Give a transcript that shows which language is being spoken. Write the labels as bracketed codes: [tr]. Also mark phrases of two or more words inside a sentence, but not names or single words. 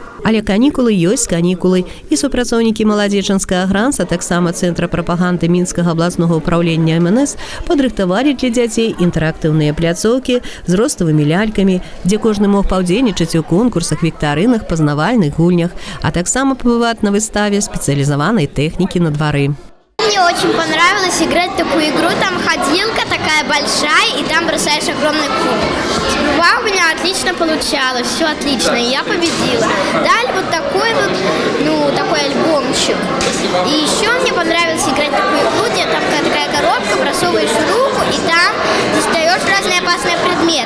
[be] Але канікулы ёсць канікулы, і супрацоўнікі маладзечанскага гранца, таксама Цэнтра прапаганды Мінскага абласнога ўпраўлення МНС, падрыхтавалі для дзяцей інтэрактыўныя пляцоўкі з роставымі лялькамі, дзе кожны мог паўдзельнічаць у конкурсах, віктарынах, пазнавальных гульнях, а таксама пабываць на выставе спецыялізаванай тэхнікі на двары. [ru] Мне очень понравилось играть в такую игру. Там ходилка такая большая, и там бросаешь огромный куб. Сперва у меня отлично получалось, все отлично, и я победила. Дали вот такой вот, такой альбомчик. И еще мне понравилось играть в такую игру, где там такая коробка, просовываешь руку, и там достаешь разные опасные предметы.